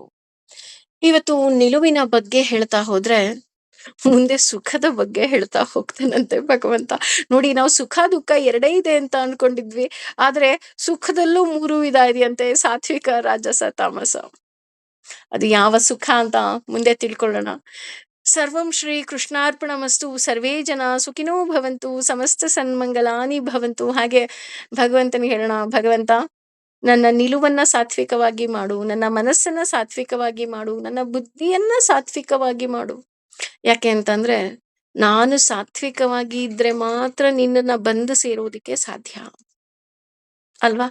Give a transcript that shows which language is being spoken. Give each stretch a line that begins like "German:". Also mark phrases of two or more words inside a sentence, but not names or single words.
Kannada: ಇವತ್ತು ನಿಲುವಿನ ಬಗ್ಗೆ ಹೇಳ್ತಾ ಹೋದ್ರೆ ಮುಂದೆ ಸುಖದ ಬಗ್ಗೆ ಹೇಳ್ತಾ ಹೋಗ್ತಾನಂತೆ ಭಗವಂತ. ನೋಡಿ, ನಾವು ಸುಖ ದುಃಖ ಎರಡೇ ಇದೆ ಅಂತ ಅನ್ಕೊಂಡಿದ್ವಿ. ಆದ್ರೆ ಸುಖದಲ್ಲೂ 3 ವಿಧ ಇದೆಯಂತೆ: ಸಾತ್ವಿಕ, ರಾಜಸ, ತಾಮಸ. ಅದು ಯಾವ ಸುಖ ಅಂತ ಮುಂದೆ ತಿಳ್ಕೊಳ್ಳೋಣ.
Sanskrit: ಸರ್ವಂ ಶ್ರೀ ಕೃಷ್ಣಾರ್ಪಣಮಸ್ತು. ಸರ್ವೇ ಜನ ಸುಖಿನೋ ಭವಂತು. ಸಮಸ್ತ ಸನ್ಮಂಗಲಾನಿ ಭವಂತು.
Kannada: ಹಾಗೆ ಭಗವಂತನಿಗೆ ಹೇಳೋಣ, ಭಗವಂತ ನನ್ನ ನಿಲುವನ್ನ ಸಾತ್ವಿಕವಾಗಿ ಮಾಡು, ನನ್ನ ಮನಸ್ಸನ್ನ ಸಾತ್ವಿಕವಾಗಿ ಮಾಡು, ನನ್ನ ಬುದ್ಧಿಯನ್ನ ಸಾತ್ವಿಕವಾಗಿ ಮಾಡು. ಯಾಕೆ ಅಂತಂದ್ರೆ ನಾನು ಸಾತ್ವಿಕವಾಗಿ ಇದ್ರೆ ಮಾತ್ರ ನಿನ್ನನ್ನ ಬಂದು ಸೇರೋದಿಕ್ಕೆ ಸಾಧ್ಯ ಅಲ್ವಾ?